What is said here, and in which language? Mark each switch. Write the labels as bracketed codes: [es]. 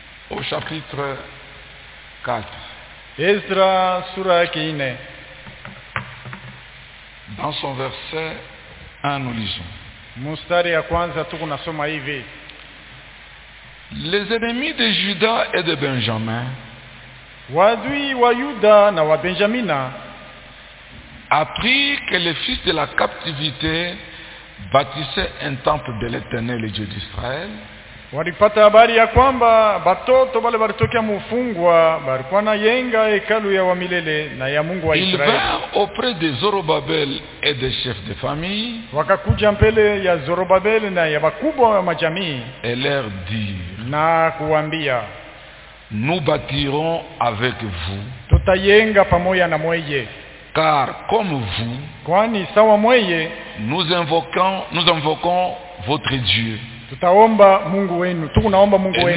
[fr] Au chapitre 4. [sw] Ezra sura ya 4. [fr] Dans son verset 1, nous lisons. [sw] Mustari ya kwanza tuko nasoma hivi. [fr] Les ennemis de Juda et de Benjamin, [sw] wadui wa Yuda na wa Benjamina, [fr] apprirent que les fils de la captivité bâtissaient un temple de l'Éternel, le Dieu d'Israël. [sw] Walipata habari ya kwamba batoto bale balitokea mufungwa balikuwa na yenga hekalu ya wamilele na ya Mungu wa Israeli. [fr] Ils vinrent auprès de Zorobabel et des chefs de famille. [sw] Wakakuja mbele ya Zorobabel na ya wakubwa wa majamii. [fr] Et leur dire, [sw] na kuambia, [fr] nous bâtirons avec vous. [sw] Tutayenga pamoja na mweye. [fr] Car comme vous, [sw] kwani sawa mweye, [fr] nous invoquons votre Dieu. [sw] Tutaomba Mungu wenu, tunaomba Mungu wenu.